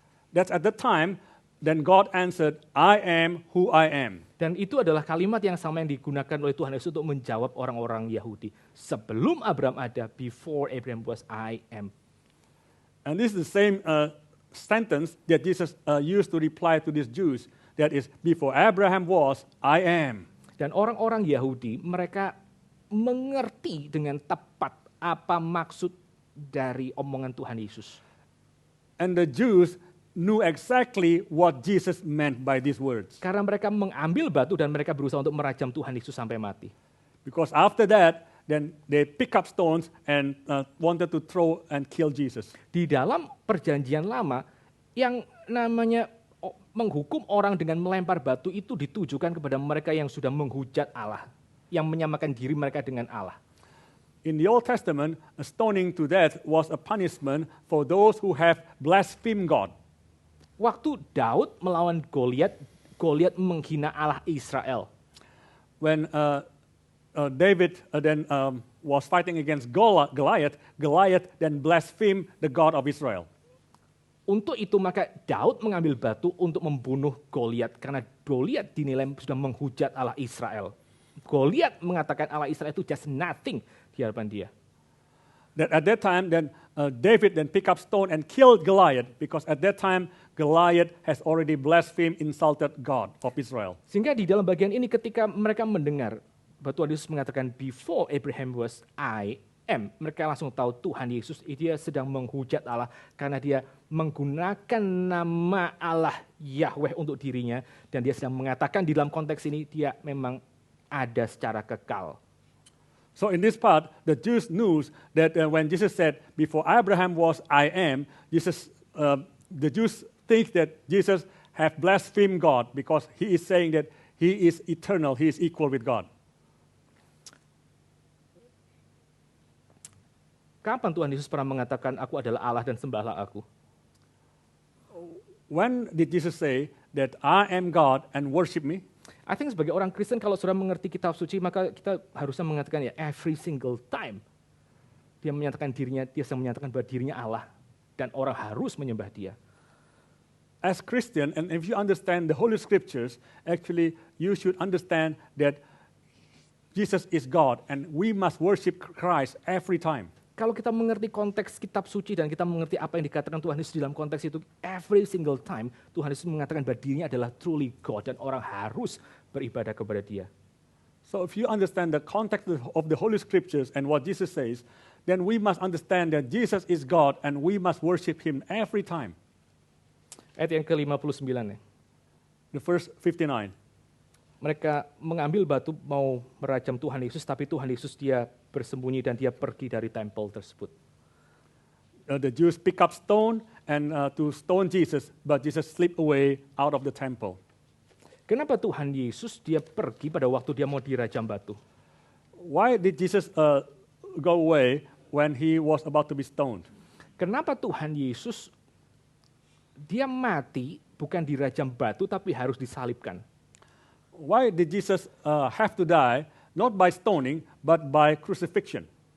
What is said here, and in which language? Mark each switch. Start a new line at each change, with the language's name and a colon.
English: That's at the time, then God answered, I am who I am.
Indonesian: Dan itu adalah kalimat yang sama yang digunakan oleh Tuhan Yesus untuk menjawab orang-orang Yahudi. Sebelum Abraham ada,
English: before Abraham was, I am. And this is the same sentence that Jesus used to reply to these Jews. That is, before Abraham was, I am.
Indonesian: Dan orang-orang Yahudi, mereka mengerti dengan tepat apa maksud dari omongan Tuhan Yesus.
English: And the Jews knew exactly what Jesus meant by these words.
Indonesian: Karena mereka mengambil batu dan mereka berusaha untuk merajam Tuhan Yesus sampai mati.
English: Because after that, then they pick up stones and wanted to throw and kill Jesus.
Indonesian: Di dalam perjanjian lama, yang namanya menghukum orang dengan melempar batu itu ditujukan kepada mereka yang sudah menghujat Allah, yang menyamakan diri mereka dengan Allah.
English: In the Old Testament, a stoning to death was a punishment for those who have blasphemed God.
Indonesian: Waktu Daud melawan Goliat, Goliat menghina Allah Israel.
English: When David then was fighting against Goliath, Goliath then blasphemed the God of Israel.
Indonesian: Untuk itu maka Daud mengambil batu untuk membunuh Goliat karena Goliat dinilai sudah menghujat Allah Israel. Goliat mengatakan Allah Israel itu
English: just nothing
Indonesian: di hadapan dia.
English: That at that time, then David then pick up stone and killed Goliath because at that time Goliath has already blasphemed, insulted God of Israel.
Indonesian: Sehingga di dalam bagian ini ketika mereka mendengar bahwa Tuhan Yesus mengatakan
English: before Abraham was I am,
Indonesian: mereka langsung tahu Tuhan Yesus dia sedang menghujat Allah karena dia menggunakan nama Allah Yahweh untuk dirinya dan dia sedang mengatakan di dalam konteks ini dia memang ada secara kekal.
English: So in this part, the Jews knew that when Jesus said, before Abraham was, I am, the Jews think that Jesus have blasphemed God because he is saying that he is eternal, he is equal with God.
Indonesian: Kapan Tuhan Yesus pernah mengatakan, aku adalah Allah dan sembahlah aku?
English: when did Jesus say that I am God and worship me? I think
Indonesian: sebagai orang Kristen kalau sudah mengerti kitab suci maka kita harusnya mengatakan ya
English: every single time
Indonesian: dia sedang menyatakan bahwa dirinya Allah dan orang harus menyembah dia.
English: As Christian, and if you understand the Holy Scriptures, actually you should understand that Jesus is God and we must worship Christ every time.
Indonesian: Kalau kita mengerti konteks kitab suci dan kita mengerti apa yang dikatakan Tuhan Yesus dalam konteks itu,
English: every single time
Indonesian: Tuhan Yesus mengatakan bahwa dirinya adalah
English: truly God
Indonesian: dan orang harus beribadah kepada dia.
English: So if you understand the context of the Holy Scriptures and what Jesus says, then we must understand that Jesus is God and we must worship Him every time.
Indonesian: Ayat yang ke-59 ya.
English: The verse 59.
Indonesian: Mereka mengambil batu mau merajam Tuhan Yesus, tapi Tuhan Yesus dia bersembunyi dan dia pergi dari tempel tersebut.
English: The Jews pick up stone and to stone Jesus, but Jesus slipped away out of the temple.
Indonesian: Kenapa Tuhan Yesus dia pergi pada waktu dia mau dirajam batu?
English: Why did Jesus go away when he was about to be stoned?
Indonesian: Kenapa Tuhan Yesus dia mati bukan dirajam batu tapi harus disalibkan?
English: Why did Jesus have to die, not by stoning, but by crucifixion?